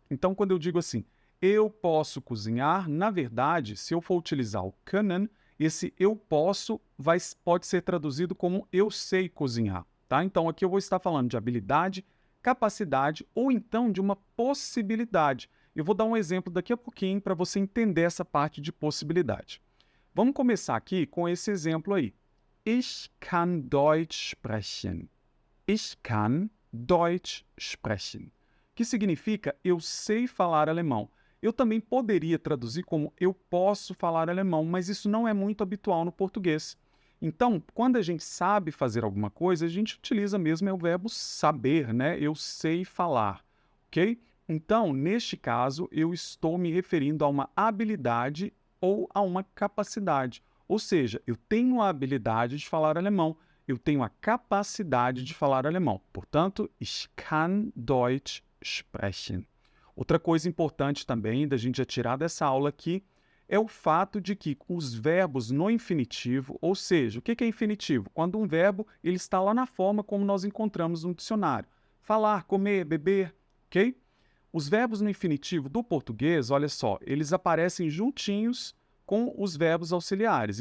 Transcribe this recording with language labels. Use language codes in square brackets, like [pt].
[pt] Então, quando eu digo assim, eu posso cozinhar, na verdade, se eu for utilizar o können, esse eu posso pode ser traduzido como eu sei cozinhar, tá? Então, aqui eu vou estar falando de habilidade, capacidade ou então de uma possibilidade. Eu vou dar um exemplo daqui a pouquinho para você entender essa parte de possibilidade. Vamos começar aqui com esse exemplo aí. [de] Ich kann Deutsch sprechen. Ich kann Deutsch sprechen, [pt] que significa eu sei falar alemão. Eu também poderia traduzir como eu posso falar alemão, mas isso não é muito habitual no português. Então, quando a gente sabe fazer alguma coisa, a gente utiliza mesmo o verbo saber, né? Eu sei falar, ok? Então, neste caso, eu estou me referindo a uma habilidade ou a uma capacidade. Ou seja, eu tenho a habilidade de falar alemão, eu tenho a capacidade de falar alemão. Portanto, [de] ich kann Deutsch sprechen. [pt] Outra coisa importante também da gente já tirar dessa aula aqui é o fato de que os verbos no infinitivo, ou seja, o que é infinitivo? Quando um verbo ele está lá na forma como nós encontramos no dicionário. Falar, comer, beber, ok? Os verbos no infinitivo do português, olha só, eles aparecem juntinhos com os verbos auxiliares.